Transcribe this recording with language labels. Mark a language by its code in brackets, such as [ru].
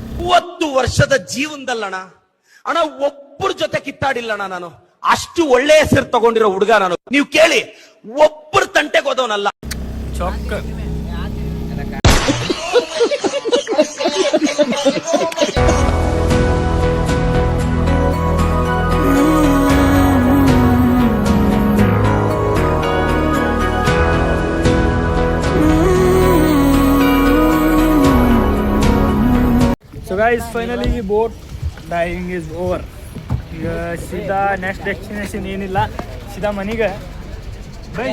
[kn] 30 ವರ್ಷದ ಜೀವನದಲ್ಲಣ ಅಣ್ಣ ಒಬ್ಬರ ಜೊತೆ ಕಿತ್ತಾಡಿಲ್ಲಣ್ಣ ನಾನು. ಅಷ್ಟು ಒಳ್ಳೆ ಹೆಸರು ತಗೊಂಡಿರೋ ಹುಡುಗ ನಾನು. ನೀವು ಕೇಳಿ, ಒಬ್ಬರು ತಂಟೆಗೆ ಹೋದವನಲ್ಲ. [en] ಚೊಕ್ಕ So guys, finally boat diving is over. [kn] ಈಗ ಸೀದಾ ನೆಕ್ಸ್ಟ್ ಡೆಸ್ಟಿನೇಷನ್ ಏನಿಲ್ಲ, ಸೀದಾ ಮನೆಗೆ ಬೈ.